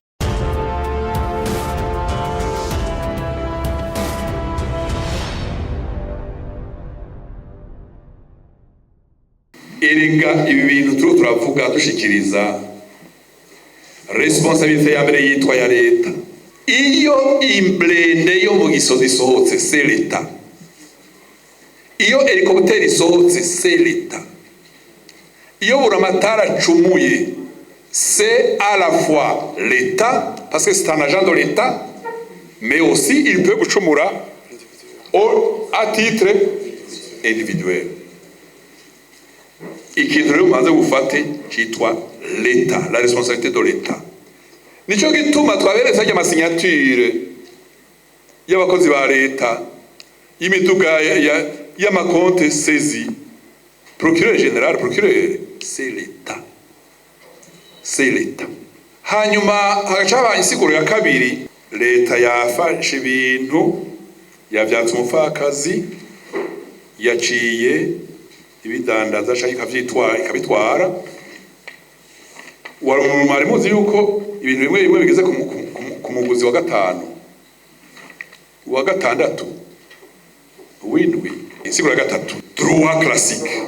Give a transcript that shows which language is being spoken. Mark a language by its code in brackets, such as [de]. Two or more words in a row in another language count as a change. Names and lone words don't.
[rn] Erega ibi bintu turavuga dushikiriza responsabilité ya mbere yitwa ya leta. Iyo imblende yo mu gisozi sohotse [fr] c'est [rn] leta, iyo helicopter isohotse [fr] c'est [rn] leta, iyo buramatara cumuye [fr] c'est à la fois l'État parce que c'est un agent de l'État, mais aussi il peut gucumura à titre individuel. [rn] Ikintu rero maze gufate cyitwa [fr] l'État, la responsabilité de l'État. [rn] Nico gituma twabereza ya masignature y'abakozi ba leta y'imiduga ya makonte saisi, [fr] procureur général, procureur, c'est l'État. C'est l'État. [rn] Hanyuma hagacaba insiguro ya kabiri, leta yafashe ibintu yavyatse umufakazi yaciye ibidandaza shaka ikabitwara. Mwari muzi yuko ibintu bimwe bigeze ku muguzi wa gatanu wa gatandatu windwi insiguro ya gatatu [fr] droit classique.